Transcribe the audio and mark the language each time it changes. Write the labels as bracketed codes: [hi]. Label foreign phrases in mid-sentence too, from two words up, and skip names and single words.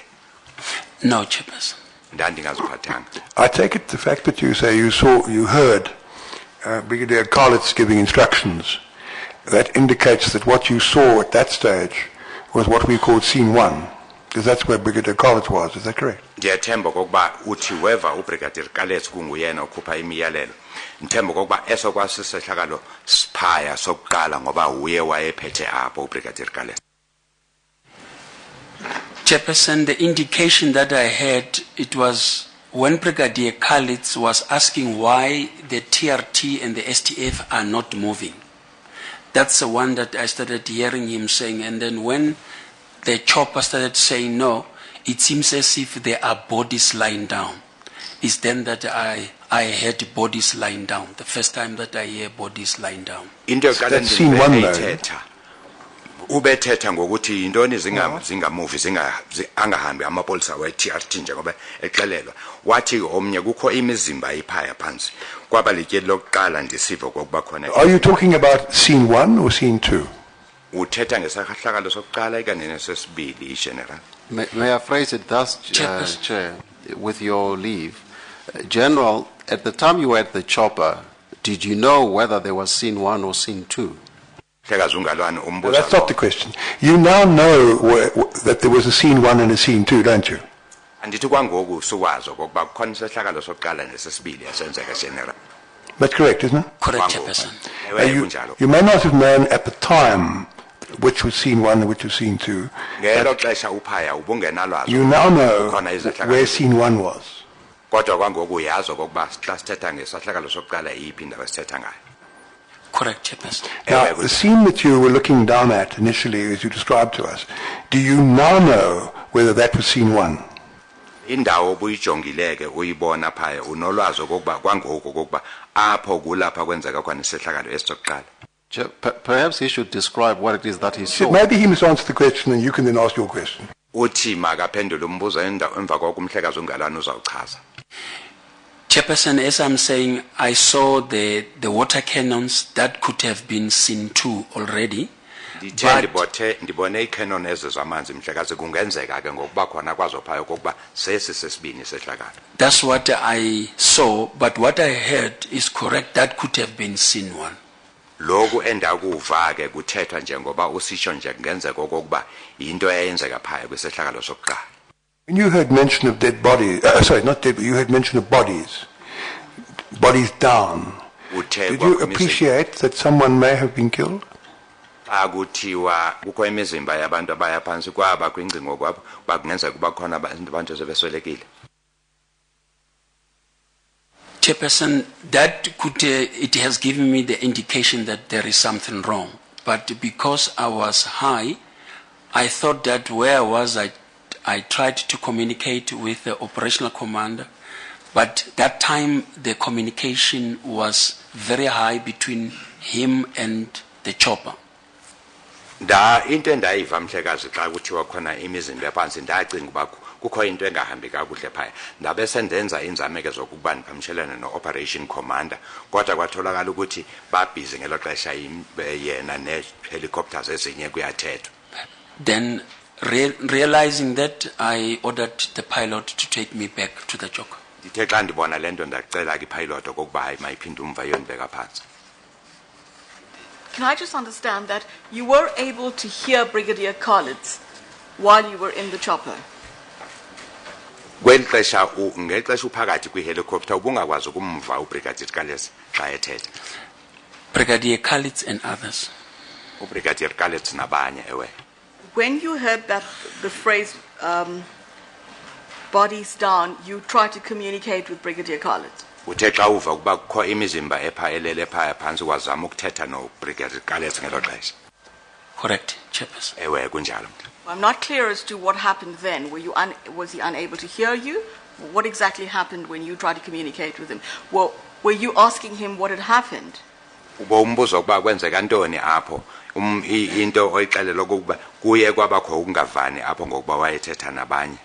[en] No, Chairperson. [xh] Ndandingaziphathanga. [en] I take it the fact that you say you heard Brigadier Khalid giving instructions, that indicates that what you saw at that stage was what we called scene one, because that's where Brigadier Khalid was. Is that correct? [xh] Ndiyathemba kokuba uthi weva uBrigadier Khalid kunguyena okhupha imiyalelo. Ndithemba kokuba eso kwasisehlakalo siphaya sokuqala ngoba uye wayephethe apho uBrigadier Khalid. [en] Chairperson, the indication that I had, it was when Brigadier Khalid was asking why the TRT and the STF are not moving. That's the one that I started hearing him saying. And then when the chopper started saying no, it seems as if there are bodies lying down. It's then that I heard bodies lying down. The first time that I hear bodies lying down. That's scene one, though. [xh] ubethetha ngokuthi intoni zingamuvi angahambi amapolisa we-TRT njengoba exelelwa wathi omnye kukho imizimba iphaya phansi kwaba lityeli lokuqala ndisiva kokuba khona. [en] Are you talking about scene 1 or scene 2? [xh] Uthetha ngesahlakalo sokuqala ikanye nesesibili General. [en] May I phrase it thus, Chair, with your leave? General, at the time you were at the chopper, did you know whether there was scene 1 or scene 2? That's not the question. You now know that there was a scene 1 and a scene 2, don't you? [xh] Andithi kwangoku suwazi okokuba kukhona isehlakalo sokuqala nesesibili esenzeka General. [en] That's correct, isn't it? Correct, Chairperson. You may not have known at the time which was scene 1 and which was scene 2. [xh] Ngelo xesha uphaya ubungenalwazi. [en] You now know where scene 1 was. [xh] Kodwa kwangoku uyazi okokuba xa sithetha ngesahlakalo sokuqala iyiphi indawo sithetha ngayo. [en] Correct, Chairperson. Now, the scene that you were looking down at initially, as you described to us, do you now know whether that was scene 1? [xh] Indawo obuyijongileke uyibona phaya unolwazi okokuba kwangoku okokuba apho kulapha kwenzeka khona isehlakalo esisokuqala. [en] Perhaps he should describe what it is that he saw. Maybe he must answer the question and you can then ask your question. [xh] Uthi makaphendule umbuzo emva koko umhlekazi uNgalwana uzawuchaza. [en] Chairperson, as I'm saying, I saw the water cannons that could have been scene 2 already. [xh] Ndibone icannon ezo zamanzi mhlekazi kungenzeka ke ngokuba khona kwazo phaya okokuba sesibini sehlakalo. [en] That's what I saw, but what I heard is correct. That could have been scene 1. [xh] Lokhu endakuva ke kuthethwa njengoba usisho nje kungenzeka okokuba into eyenzeka phaya kwesehlakalo sokuqala. [en] When you heard mention of dead bodies, sorry, not dead, but you heard mention of bodies down, did you appreciate that someone may have been killed? [xh] Akuthiwa kukho imizimba yabantu abaya phansi kwaba kwingcingo kwabo bakungenzeka kuba khona abantu sebeswelekile. [en] Chairperson, that could it has given me the indication that there is something wrong, but because I was high, I thought that where I was, I tried to communicate with the operational commander, but that time the communication was very high between him and the chopper. [xh] Into endayiva mhlekazi xa kuthiwa khona imizimba ephansi ndacinga uba kukho into engahambi kakuhle phaya ndabe sendenza inzameke zokuba ndiphamshelane no- [en] operation commander [xh] kodwa kwatholakala ukuthi babhizi ngelo xesha yena ne-helicopters ezinye kuyathethwa. [en] Then realizing that, I ordered the pilot to take me back to the jock. [xh] Ndithe xa ndibona le nto ndacela ke-pilot okokuba hayi mayiphinde umva yondibeka phansi. [en] Can I just understand that you were able to hear Brigadier Khalid while you were in the chopper? [xh] Kweli xesha ngexesha uphakathi kwi-helicopter ubungakwazi ukumva uBrigadier Khalid xa ethetha. [en] Brigadier Khalid and others. [xh] uBrigadier Khalid nabanye ewe. [en] When you heard that the phrase bodies down, you tried to communicate with Brigadier Khalid? [xh] Uthe xa uva ukuba kukho imizimba elele phaya phansi wazama ukuthetha noBrigadier Khalid ngelo xesha. [en] Correct, Chairperson. [xh] Ewe kunjalo. [en] I'm not clear as to what happened then. Was he unable to hear you? What exactly happened when you tried to communicate with him? Well, were you asking him what had happened? [xh] Ubombuzo ukuba kwenzeka ntoni apho into oyixelela ukuba kuye kwabakho ukungavani apho ngokuba wayethetha nabanye.